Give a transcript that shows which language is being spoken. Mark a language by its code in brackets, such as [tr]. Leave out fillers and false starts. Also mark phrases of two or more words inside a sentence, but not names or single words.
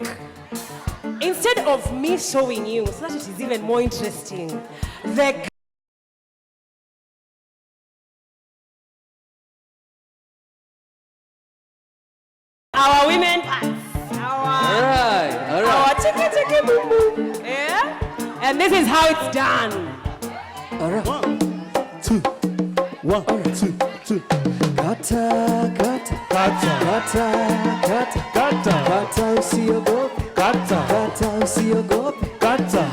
[en] Instead of me showing you, so that it is even more interesting, our women parts. All right. Our chiki chiki boom boom. Yeah? And this is how it's done. All right. 1, 2, 1, 2, 2. [sw] Kata, kata, Kata, kata, kata, kata, kata usiogope, kata, kata usiogope, kata,